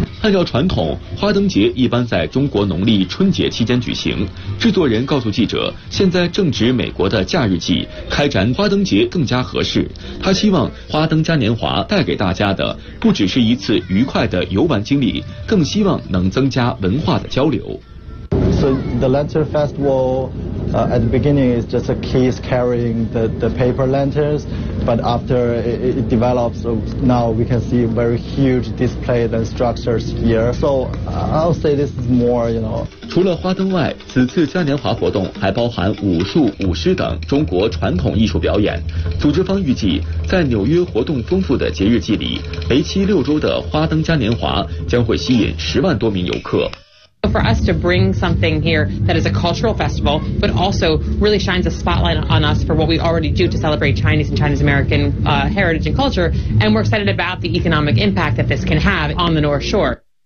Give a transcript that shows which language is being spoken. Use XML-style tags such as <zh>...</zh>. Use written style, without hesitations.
<zh>按照传统，花灯节一般在中国农历春节期间举行。制作人告诉记者，现在正值美国的假日季，开展花灯节更加合适。他希望花灯嘉年华带给大家的不只是一次愉快的游玩经历，更希望能增加文化的交流。</zh> <en>So the lantern festival, at the beginning is just a kids carrying the paper lanterns, but after it develops, now we can see very huge displays and structures here. So I'll say this is more, you know.</en> <zh>除了花灯外，此次嘉年华活动还包含武术、舞狮等中国传统艺术表演。组织方预计，在纽约活动丰富的节日季里，为期6周的花灯嘉年华将会吸引10万多名游客。</zh> <en>For us to bring something here that is a cultural festival, but also really shines a spotlight on us for what we already do to celebrate Chinese and Chinese American, heritage and culture, and we're excited about the economic impact that this can have on the North Shore.</en>